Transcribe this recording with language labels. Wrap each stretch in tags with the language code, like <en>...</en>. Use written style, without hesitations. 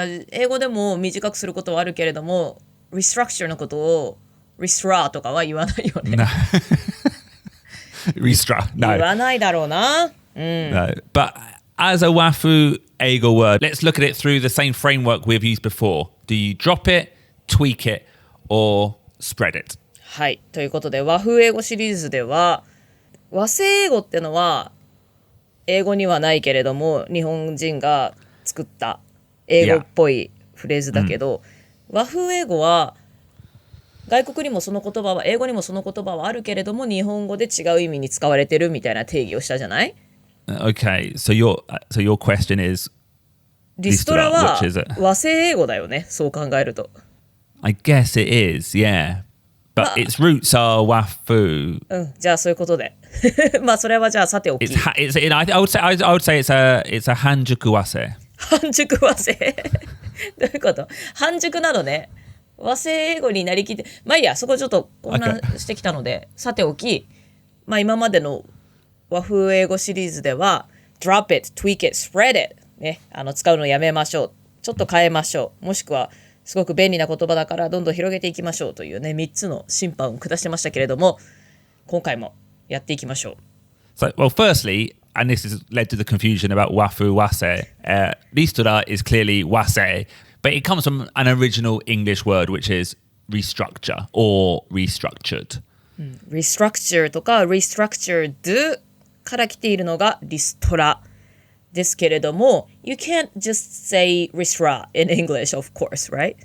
<ja>英語でも短くすることはあるけれども、restructure のことを restore とかは言わないよね。</ja> <en>No. Restruct. No. 言わないだろうな。 No. But as a wafu eigo word, let's look at it through the same framework we've used before. Do you drop it, tweak it, or spread it?</en> <ja>はい。ということで、和風英語シリーズでは、和製英語ってのは、英語にはないけれども、日本人が作った英語っぽいフレーズだけど、和風英語は、外国にもその言葉は、英語にもその言葉はあるけれども、日本語で違う意味に使われてるみたいな定義をしたじゃない？</ja> <en>Okay, so your question is</en> <ja>リストラは</ja> <en>which is it?</en> <ja>和製英語だよね、そう考えると。</ja> <en>I guess it is, yeah. But its roots are wafu.</en> <ja>じゃあそういうことで。まあそれはじゃあさておき。</ja> <en>I would say it's a hanjuku wase.</en> <ja>半熟和製どういうこと？半熟なのね。和製英語になりきって、まあいいや、そこちょっと混乱してきたので、さておき、まあ今までの和風英語シリーズでは</ja> <en>drop it, tweak it, spread it</en> <ja>ね、使うのやめましょう、ちょっと変えましょう、もしくはすごく便利な言葉だからどんどん広げていきましょうというね、3つの審判を下してましたけれども、今回もやっていきましょう。</ja> <en>So, well, firstly, and this has led to the confusion about wafu wase, ristora is clearly wase, but it comes from an original English word, which is restructure or restructured.</en> <ja>restructure とか restructured から来ているのがリストラですけれども、</ja> <en>you can't just say ristra in English, of course, right?</en>